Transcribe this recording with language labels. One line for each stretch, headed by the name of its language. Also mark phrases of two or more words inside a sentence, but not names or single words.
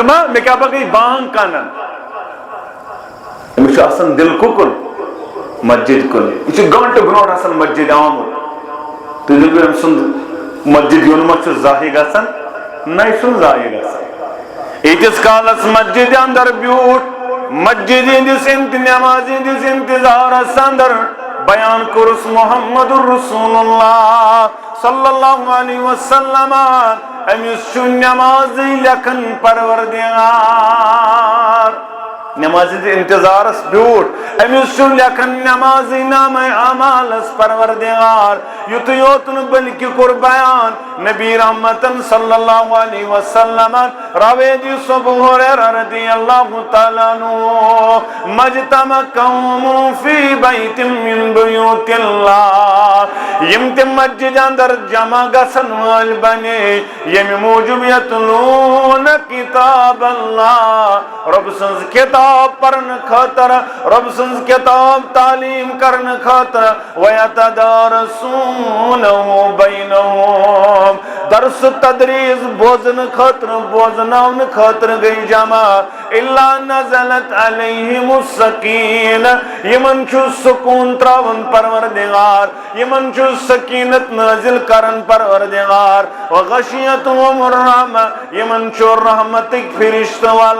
Kashmiri: ما مےٚ کیٛاہ پتہٕ گٔے بانگ کنن أمِس چھُ آسان دل کُکُن مسجد کُن یہِ چھُ گنٹہٕ برونٛٹھ آسان مسجد آمُت تُہۍ دٔپِو أمۍ سُنٛد مسجد یُن ما چھُ ضایع گژھان نہ یہِ چھُنہٕ ضایع گژھان ییٖتِس کالس مسجد اندر بیوٗٹھ مسجد ہندس نماز ہندس انتظارس اندر بیان کورس
Arabic: محمد رسول اللہ صلی اللہ علیہ وسلم
Kashmiri: امس چھُ نماز لیکھن پروردگار نماز انتظارس بیوٗٹھ امس چھُ لیکھن نماز نام اعمالس پروردگار یُتُے یوت نہٕ بلکہ کوٚر بیان نبی رحمتن
Arabic: صلی اللہ علیہ وسلم
Kashmiri: راوی ابو ہریرہ
Arabic: رضی اللہ تعالیٰ عنہ مجتمع قوم فی بیت من بیوت اللہ
Kashmiri: یم تم مسجد اندر جمع گژھن وٲلۍ بنے ییٚمہِ موٗجوٗب
Arabic: یتلون کتاب اللہ
Kashmiri: رب سٕنٛز کتاب پرن خاطر رب سٕنٛز کتاب تعلیم کرن خاطر
Arabic: ویتدارسونہ بینہم
Kashmiri: درس تدریس بوزن خاطر بوزناون خاطر گئی جمع
Arabic: الا نزلت علیہم السکینہ
Kashmiri: یمن چھُ سکون تراون پروردگار یمن چھُ سکینت نازل کرن پروردگار
Arabic: وغشیتہم الرحمہ
Kashmiri: یمن چھُ رحمتک فرشتہ